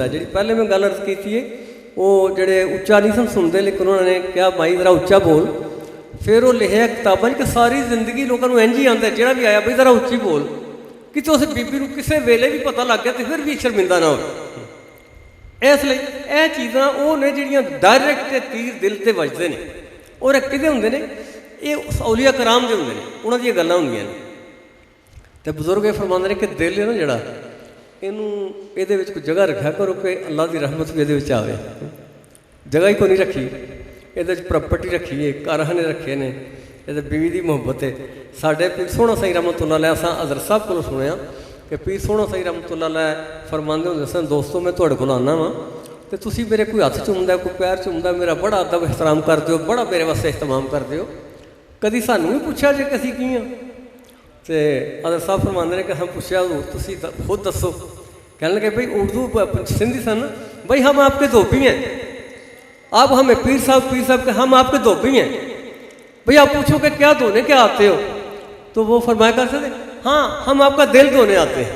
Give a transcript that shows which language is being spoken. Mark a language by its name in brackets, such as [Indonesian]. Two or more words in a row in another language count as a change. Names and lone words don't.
[Urdu] جی پہلے میں گل عرض کی تھی، وہ جوڑے اچا نہیں سن سنتے، لیکن انہوں نے کیا بھائی ذرا اچا بول. پھر وہ لکھا کتابوں کہ ساری زندگی لوگوں کو انج ہی آتا، جوڑا بھی آیا بھائی ذرا اچی بول، کہ تو اس بی بی کو کسی ویلے بھی پتہ لگ گیا تو پھر بھی شرمندہ نہ ہو. [Punjabi] اسلئے یہ چیزاں وہ نے جہڑیاں ڈائریکٹ تیر دل سے وجدے ہیں، اور کہدے ہندے نے، یہ اولیاء کرام دے ہندے نے، انہاں دیاں گلاں ہندیاں نے. تو بزرگ یہ فرماندے نے کہ دل ہے نا جہڑا، اینوں ایہدے وچ کوئی جگہ رکھا کرو کہ اللہ کی رحمت بھی ایہدے وچ آوے. جگہ ہی کوئی نہیں رکھی، ایہدے وچ پراپرٹی رکھی ہے، گھر نے رکھے نے، یہ بیوی کی محبت ہے. ساڈے پیر سوہنا سائیں [Arabic] رحمة الله عليه [Punjabi] اساں حضرت صاحب کو سنیا کہ پیر سوہنا سائیں [Arabic] رحمة الله عليه [Punjabi] فرماندے ہندے سن، دوستوں میں تہاڈے کول آنا وا تو تسیں میرے کوئی ہتھ چمدا، کوئی پیر چمدا، میرا بڑا ادب احترام کردے ہو، بڑا میرے واسطے اہتمام کردے ہو، کبھی سانوں بھی پچھیا جے اسیں کی ہاں? تو حضرت صاحب فرماندے نے کہ ہم پوچھا تسیں خود دسو. [Urdu] کہنے لگے بھائی اردو سندھی سن، بھائی ہم آپ کے دھوبی ہیں، آپ ہمیں پیر صاحب کے ہم آپ کے دھوبی ہیں، بھائی آپ پوچھو کہ کیا دھونے کیا آتے ہو? تو وہ فرمایا کرتے تھے ہاں ہم آپ کا دل دھونے آتے ہیں.